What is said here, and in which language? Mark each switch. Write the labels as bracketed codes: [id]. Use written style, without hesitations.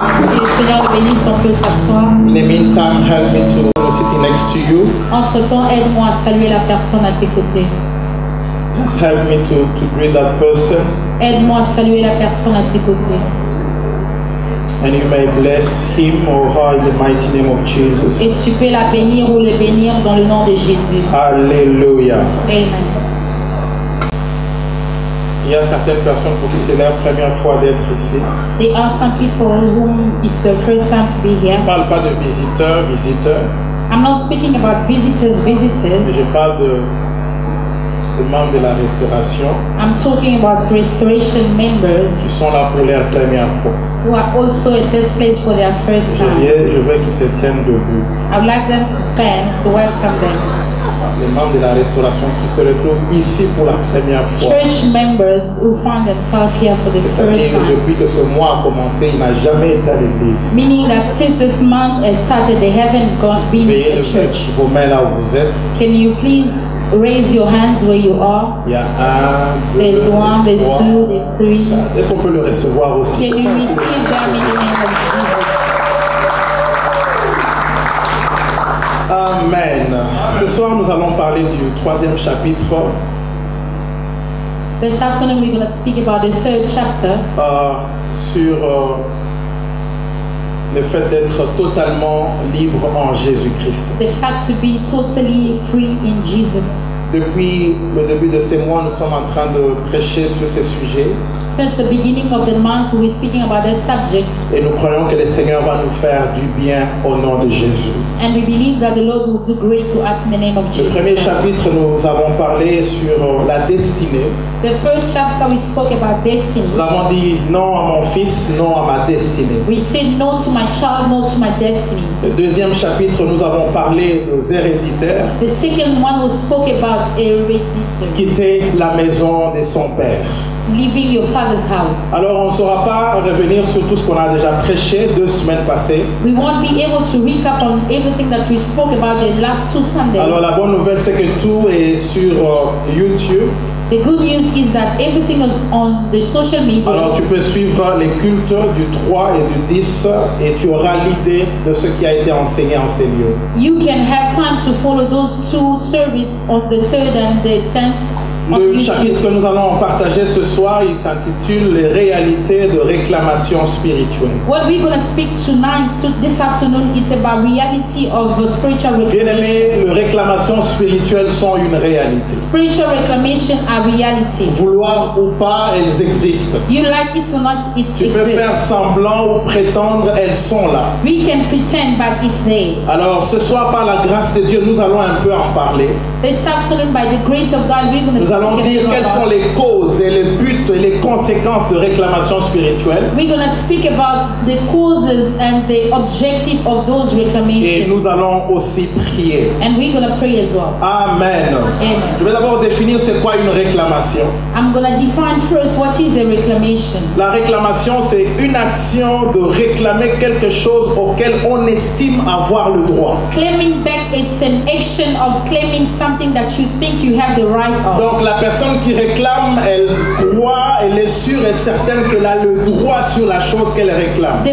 [fr] Que le Seigneur le bénisse, on peut s'asseoir. [en] In the meantime, help me to sitting next to you. [fr] Entre-temps, aide-moi à saluer la personne à tes côtés. [en] Just help me to greet that person. [fr] Aide-moi à saluer la personne à tes côtés. [en] And you may bless him or her in the mighty name of Jesus. [fr] Et tu peux la bénir ou le bénir dans le nom de Jésus. Alléluia. Amen. Il y a certaines personnes pour qui c'est leur première fois d'être ici. [en] There are some people whom it's their first time to be here. [fr] Je ne parle pas de visiteurs. [en] I'm not speaking about visitors. [fr] Je parle de membres de la restauration. [en] I'm talking about restoration members [fr] Qui sont là pour leur première fois. [en] who are also at this place for their first time. [fr] Je veux qu'ils se tiennent debout. [en] I would like them to stand to welcome them. [fr] Les membres de la restauration qui se retrouvent ici pour la première fois. [en] Church members who find themselves here for the first [fr] C'est-à-dire [en] time. [fr] depuis que ce mois a commencé, il n'a jamais été à l'église. [en] Meaning that since this month has started, they haven't been [fr] Veuillez [en] in church. [fr] vos mains là où vous êtes. [en] Can you please raise your hands where you are? [fr] Il y a un, deux, [en] There's one, there's [fr] trois. [en] two, there's three. [fr] Est-ce qu'on peut le recevoir aussi? [en] Can you receive them in the name of Jesus? Amen. [fr] Ce soir, nous allons parler du 3e chapitre [en] This afternoon we're going to speak about the 3rd chapter [fr] sur le fait d'être totalement libre en Jésus-Christ. [en] the fact to be totally free in Jesus. [fr] Depuis le début de ces mois, nous sommes en train de prêcher sur ces sujets [en] Since the beginning of the month we're speaking about this subject, [fr] et nous croyons que le Seigneur va nous faire du bien au nom de Jésus. [en] and we believe that the Lord will do great to us in the name of [fr] Le [en] Jesus [fr] premier [en] Christ. [fr] chapitre, nous avons parlé sur la destinée. [en] The first chapter we spoke about destiny. [fr] Nous avons dit non à mon fils, non à ma destinée. [en] We said no to my child, no to my destiny. [fr] Le deuxième chapitre, nous avons parlé aux héréditaires, [en] The second one we spoke about heredity, [fr] quitter la maison de son père. [en] leaving your father's house. [fr] Alors on ne saura pas revenir sur tout ce qu'on a déjà prêché 2 semaines passées. [en] We won't be able to recap on everything that we spoke about the last 2 Sundays. [fr] Alors la bonne nouvelle c'est que tout est sur YouTube. [en] The good news is that everything is on the social media. [fr] Alors tu peux suivre les cultes du 3 et du 10 et tu auras l'idée de ce qui a été enseigné en ces lieux. [en] You can have time to follow those 2 services on the 3rd and the 10th. on [fr] Le [en] YouTube. [fr] chapitre que nous allons partager ce soir, il s'intitule Les réalités de réclamation spirituelle. [en] What we're going to speak tonight, this afternoon, it's about reality of spiritual [fr] Bien [en] reclamation. [fr] aimé, les réclamations spirituelles sont une réalité. [en] Spiritual reclamation are reality. [fr] Vouloir ou pas, elles existent. [en] You like it or not, it [fr] Tu peux faire [en] exists. [fr] semblant ou prétendre, elles sont là. [en] We can pretend, but it's there. [fr] Alors ce soir, par la grâce de Dieu, nous allons un peu en parler. [en] This afternoon, by the grace of God, we're going to [fr] Nous allons [en] speak [fr] dire quelles sont [en] about. [fr] les causes et les buts et les conséquences de réclamation spirituelle. [en] We're going to speak about the causes and the objective of those [fr] Et [en] reclamations. [fr] nous allons aussi prier. [en] And we're going to pray as well. Amen. Amen. [fr] Je vais d'abord définir c'est quoi une réclamation. [en] I'm going to define first what is a reclamation. [fr] La réclamation, c'est une action de réclamer quelque chose auquel on estime avoir le droit. [en] Claiming back, it's an action of claiming something that you think you have the right of. [fr] Donc la personne qui réclame, elle croit, elle est sûre et certaine qu'elle a le droit sur la chose qu'elle réclame.